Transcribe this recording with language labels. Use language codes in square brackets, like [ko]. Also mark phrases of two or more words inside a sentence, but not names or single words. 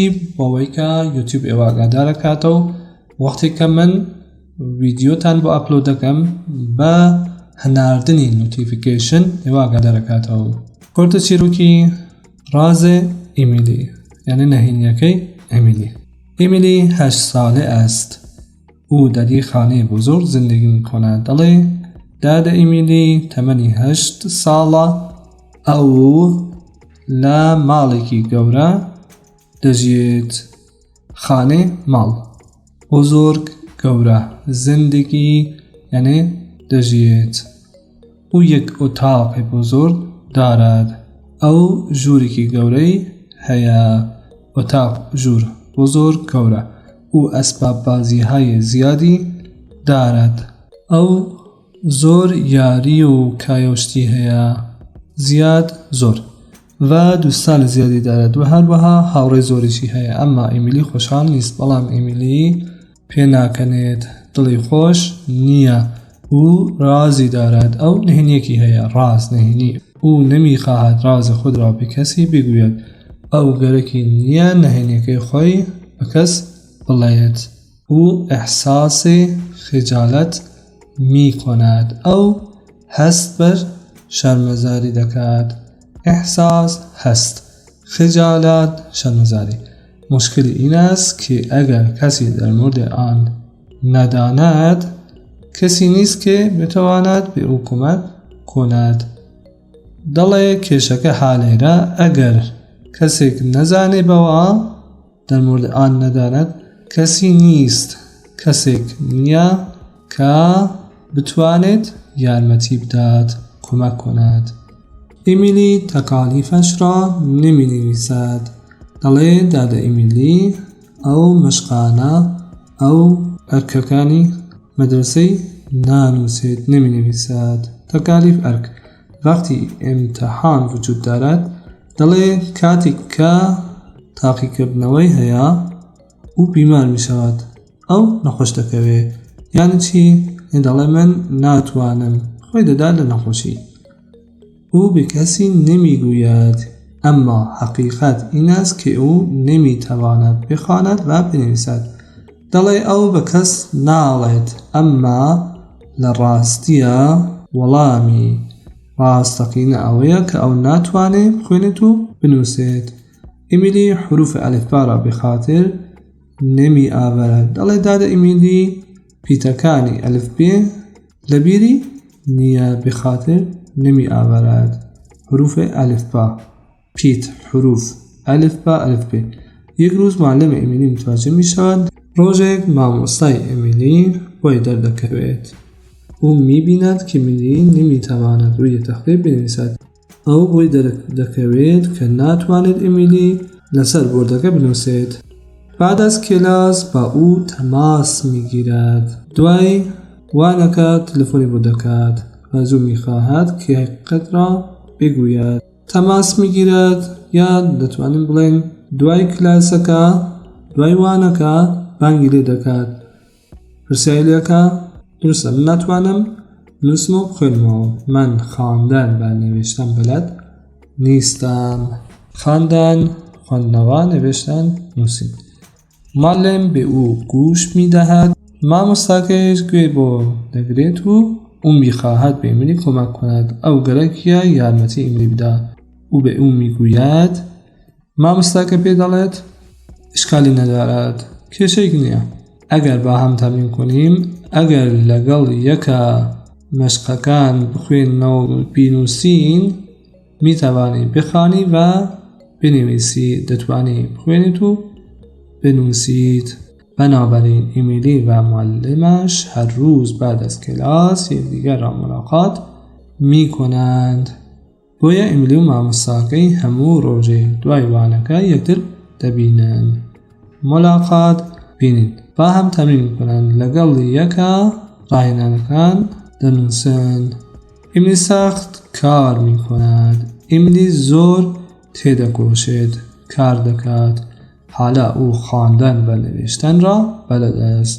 [ckb] بۆەوەی کە یوتیوب ئێوە ئاگادار دەکاتەوە وەختێک کە من ڤیدیۆتان بۆ ئەپلۆد دەکەم بە هەناردنی نوتیفیکیشن ئێوە ئاگادار دەکاتەوە. کۆرتە چیرۆکی رازێ ئیمیلی یعنی نهینیەکەی ئیمیلی. [fa] ئیمیلی 8 ساله است. او در یک خانه بزرگ زندگی می‌کند. [ckb] دڵێ دادە ئیمیلی تەمەنی 8 ساڵە ئەو لە ماڵێکی گەورە دەژیێت. [fa] خانه ماڵ بزرگ گەورە زندگی یعنی دەژیێت. او یک اتاق بزرگ دارد. [ckb] ئەو ژوورێکی گەورەی هەیە. [fa] اتاق ژوور بزرگ گەورە. او ئەسباب بازی‌های زیادی دارد. [ckb] ئەو زۆر یاری و کایۆشتی هەیە. [fa] زیاد زۆر و دوستان زیادی دارد و [ckb] هەروەها هاوڕێی زۆریشی هەیە. ئەمما ئیمیلی [fa] خۆشحاڵ نیست، [ckb] بەڵام ئیمیلی پێ ناکەنێت، دڵی خۆش نییە. [fa] او رازی دارد. [ckb] ئەو نهینیەکی هەیە، راز نهینی. [fa] او نمیخواهد راز خود را به کسی بگوید. [ckb] ئەو گەرەکی نییە نهینیەکەی خۆی بە کەس بڵێت. [fa] او احساس خجالت می کند. [ckb] ئەو هەست بەر شەرمەزاری دەکات. [fa] احساس هست، خجالت شرمزاری. مشکل این است که اگر کسی در مورد آن نداند کسی نیست که بتواند به او کمک کند. [ckb] دڵێ کێشەکە حالێرە ئەگەر کەسێک نەزانێ بەوە [fa] در مورد آن نداند [ckb] کەسی نیست، کەسێک نییە کە بتوانێت یارمەتی بدات، [fa] کمک کند. ئیمیلی تەکالیفش را نمی نویسد. [ckb] دڵێ دادە ئیمیلی ئەو مەشقانە ئەو ئەرکەکانی مەدرسەی نانووسێت، [fa] نمی نویسد. تەکالیف ئەرک وقتی امتحان وجود دارد. [ckb] دڵێ کاتێک کە تاقیکردنەوەی هەیە [fa] او بیمار می شود، [ckb] ئەو نەخۆش دەکەوێت. [fa] یعنی چی؟ [ckb] دڵێ من ناتوانم، خۆی دەدا لە نەخۆشی. [fa] او به کسی نمیگوید، اما حقیقت این است که او نمیتواند بخواند و بنویسد. [ckb] دڵێ ئەو بە کەس ناڵێت، ئەمما لە ڕاستیە وەڵامی ڕاستەقینە ئەوەیە کە ئەو ناتوانێت بخوێنێت و بنووسێت. [fa] ئیمیلی حروف ئەلیفبا را بخاطر نمی ئاورد. [ckb] دڵێ دادە ئیمیلی پیتەکانی ئەلیفبێ لەبیری نییە، [fa] بخاطر نمی آورد. حروف الفبا پیت حروف الفبا الفبی. یک روز معلم ئیمیلی متوجه می شود [ckb] ڕۆژێک مامۆستای ئیمیلی بۆی دەردەکەوێت. [fa] او می بیند که ئیمیلی نمی تواند روی تەختە بنویسد. [ckb] ئەو بۆی دەردەکەوێت کە ناتوانێت ئیمیلی لەسەر بۆردەکە بنووسێت. [fa] بعد از کلاس با او تماس می گیرد. [ckb] دوای وانەکە تلفۆنی بۆ دەکات [fa] و از او می‌خواهد که حقیقت را بگوید. تماس می‌گیرد [ckb] یا دەتوانین بڵێن دوای کلاسەکە دوای وانەکە بانگی لێ دەکات. پرسیاری لێکە درستە من ناتوانم نووسم و بخوێنمەوە. [fa] من خواندن و نوشتن بەلەد نیستم. خواندن، خواندنەوە، نوشتن، نووسین. معلم به او گوش می‌دهد. [ckb] مامۆستاکەش گوێ بۆ دەگرێت [fa] و او می‌خواهد به ئیمیلی کمک کند. [ckb] ئەو گەرەکیە یارمەتی ئیمیلی بدا. [fa] او به او میگوید. [ckb] مامۆستاکە پێ دەڵێت [fa] اشکالی ندارد، [ckb] کێشەیەک نییە. ئەگەر [fa] با هەم تەمرین کنیم، [ckb] ئەگەر لەگەڵ یەکە مەشقەکان بخوێننەوە و بینووسین، [fa] میتوانی بخوانی و بنویسی، [ckb] دەتوانی بخوێنیت و بنووسیت. [fa] بنابراین ئیمیلی و معلمش هر روز بعد از کلاس یکدیگر را ملاقات می کنند. [ckb] بۆیە ئیمیلی و مامۆستاکەی هەموو ڕۆژێ دوای وانەکە یەکتر دەبینن. ملاقات بینین. [fa] با هەم تەمرین کنن، [ckb] لەگەڵ یەکە ڕاهێنانەکان دەنووسن. ئیملی [fa] سەخت کار میکند، [ckb] ئیملی زۆر تێدەکۆشێت، کار دەکات، حالا ئەو [fa] خواندن بە نوێشتن را بەلەدەست.